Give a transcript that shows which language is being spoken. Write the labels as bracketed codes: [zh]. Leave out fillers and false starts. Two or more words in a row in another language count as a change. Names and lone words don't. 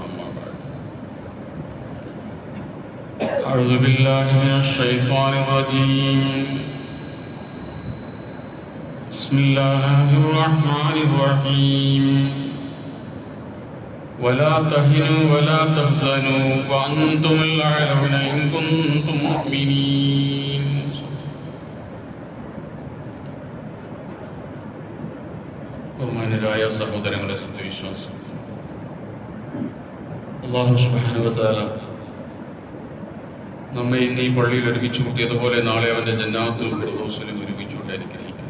[ar] أما بعد، أعوذ بالله من الشيطان الرجيم. بسم الله الرحمن الرحيم. ولا تهنوا ولا تحزنوا وأنتم الأعلون إن كنتم مؤمنين. [ml] ബഹുമാനരായ സഹോദരങ്ങളെ, സത്യവിശ്വാസം, അല്ലാഹു [ar] سبحانه وتعالى [ml] നമ്മെ ഇന്ന് ഈ പള്ളിയിൽ ഒരുമിച്ച് കൂട്ടിയതുപോലെ നാളെ അവന്റെ ജന്നാത്തുൽ ഫിർദൗസിലും ഒരുമിച്ചുകൊണ്ടായിരിക്കും.